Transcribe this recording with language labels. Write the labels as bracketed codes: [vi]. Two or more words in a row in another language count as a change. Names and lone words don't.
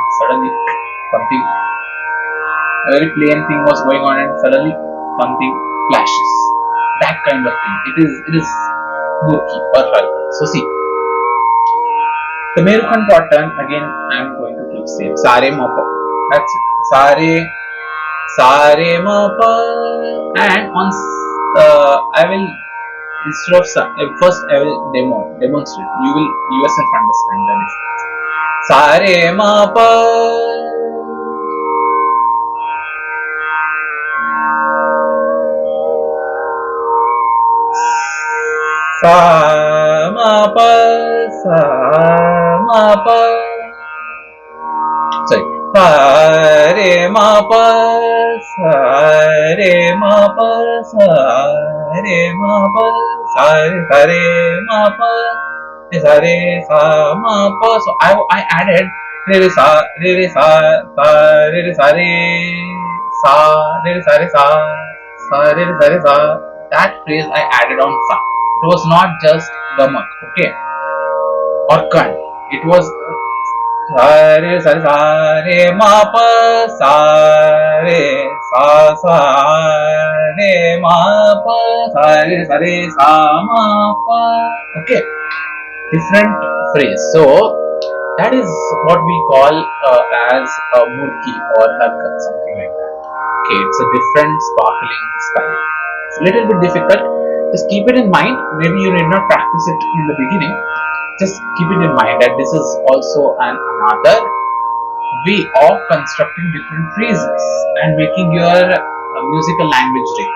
[en] Suddenly something, a very plain thing was going on, and suddenly something flashes. That kind of thing. It is Murki or Harkat. So see, the Merukhand pattern again. I am going to keep same. Sare ma pa. That's it. Sare ma pa. And once I will, instead of first I will demonstrate. You will yourself understand the difference. Sare ma pa. Sa ma pa, sa ma pa. Sorry. Sa re ma pa, sa re ma pa, sa re ma pa, sa re ma pa, sa re sa ma pa. So I added re re sa re sa re re sa re sa re re sa. That phrase I added on sa. It was not just Gamak, okay, or Kan. It was sa re ma pa sa re sa re ma pa sa re sa ma pa. Okay, different phrase. So that is what we call as a Murki or Harkat, something like that. Okay, it's a different sparkling style. It's a little bit difficult. Just keep it in mind. Maybe you need not practice it in the beginning. Just keep it in mind that this is also another way of constructing different phrases and making your musical language rich.